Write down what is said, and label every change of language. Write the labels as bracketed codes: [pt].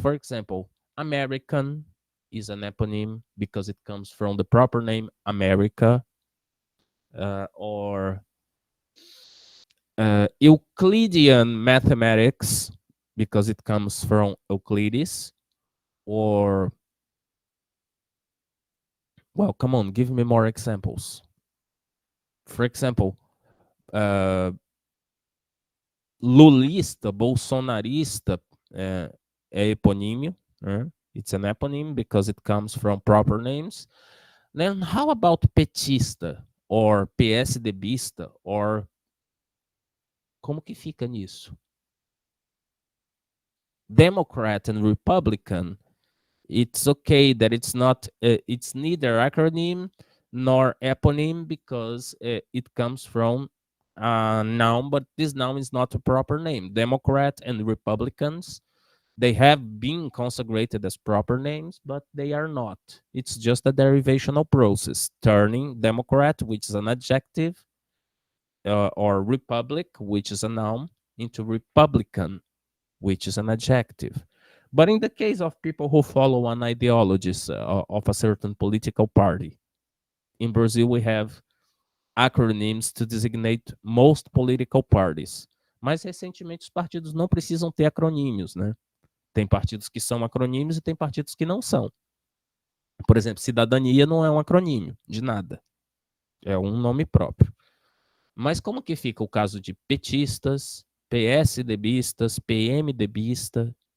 [en] For example, American is an eponym because it comes from the proper name America, or Euclidean mathematics because it comes from Euclides, or, well, come on, give me more examples. [pt] For example, uh, lulista, bolsonarista é eponímio. [en] It's an eponym because it comes from proper names. Then how about petista or PSDBista or [pt] como que fica nisso? [en] Democrat and Republican. It's okay that it's not, it's neither acronym nor eponym because it comes from a noun, but this noun is not a proper name. Democrat and Republicans, they have been consecrated as proper names, but they are not. It's just a derivational process, turning Democrat, which is an adjective, or Republic, which is a noun, into Republican, which is an adjective. But in the case of people who follow an ideology of a certain political party, in Brazil we have acronyms to designate most political parties. [pt] Mas recentemente os partidos não precisam ter acronímios, né? Tem partidos que são acronímios e tem partidos que não são. Por exemplo, cidadania não é um acronímio de nada. É um nome próprio. Mas como que fica o caso de petistas, PSDBistas, PMDBista?